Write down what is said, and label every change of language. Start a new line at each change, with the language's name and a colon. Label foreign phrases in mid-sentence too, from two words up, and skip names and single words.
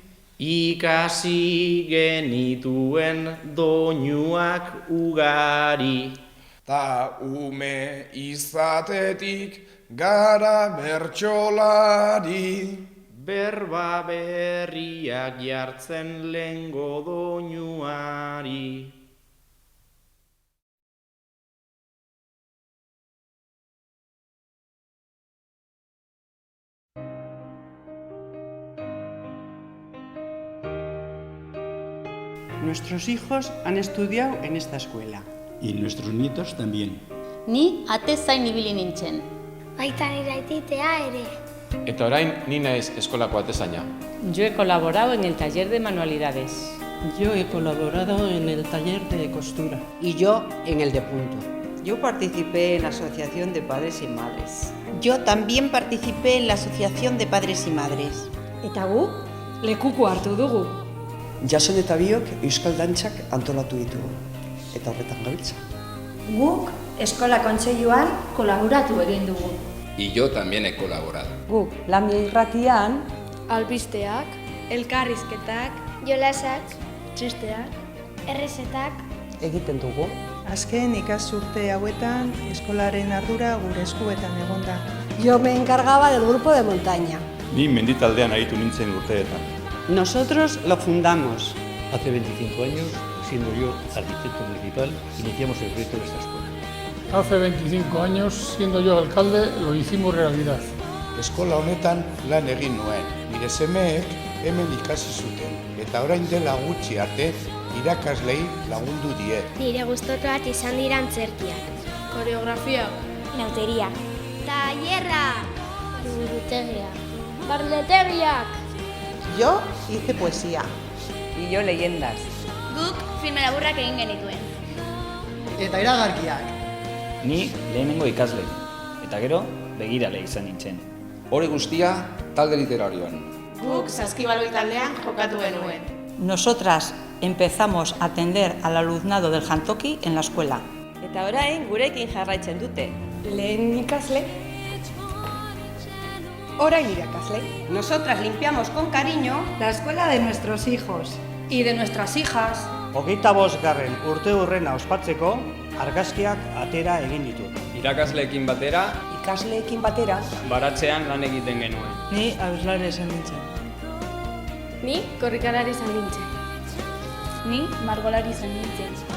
Basque: ikasi genituen doinuak ugari. ta ume izatetik gara bertsolari. Berba berriak jartzen lehengo doinuari.
Spanish: Nuestros hijos han estudiado en esta escuela. Y nuestros nietos también.
Basque: Ni atezain ibili nintzen. Baita nire aititea ere. Eta orain ni naiz eskolako atezaina.
Spanish: Yo he colaborado en el taller de manualidades. Yo he colaborado en el taller de costura. Y yo en el de punto. Yo participé en la Asociación de Padres y Madres. Yo también participé en la Asociación de Padres y Madres.
Basque: Eta gu, lekuko hartu dugu. Jason eta biok euskal dantzak antolatu ditugu, eta horretan gabiltza. Guk eskola kontseiluan kolaboratu egin dugu.
Spanish: Y yo también he colaborado.
Basque: Guk Lamia irratian albisteak, elkarrizketak, jolasak, txisteak, errezetak egiten dugu. Azken ikasturte hauetan eskolaren ardura gure eskuetan egonda.
Spanish: Yo me encargaba del grupo de montaña.
Basque: Ni menditaldean aritu nintzen urteetan.
Spanish: Nosotros lo fundamos. Hace 25 años, siendo yo arquitecto municipal, iniciamos el proyecto de esta escuela. Hace 25 años, siendo yo alcalde, lo hicimos realidad.
Basque: Eskola honetan lan egin nuen, nire semeek hemen ikasi zuten, eta orain dela gutxi arte irakaslei lagundu die. Nire gustokoak izan dira antzerkiak, koreografia, nauteria, tailerra, liburutegia, barnetegiak.
Spanish: Yo hice poesía. Y yo leyendas.
Basque: Guk filme laburrak egin genituen. Eta iragarkiak. Ni lehenengo ikasle, eta gero begirale izan nintzen. Hori guztia talde literarioan. Guk saskibaloi taldean jokatu genuen.
Spanish: Nosotras empezamos a atender al alumnado del jantoki en la escuela.
Basque: Eta orain gurekin jarraitzen dute. Lehen ikasle. Orain irakasle.
Spanish: Nosotras limpiamos con cariño la escuela de nuestros hijos. Y de nuestras hijas.
Basque: 25. urte hurrena ospatzeko argazkiak atera egin ditut. Irakasleekin batera, Ikasleekin batera, Baratzean lan egiten genuen. Ni abeslari izan nintzen. Ni korrikalari izan nintzen. Ni margolari izan nintzen.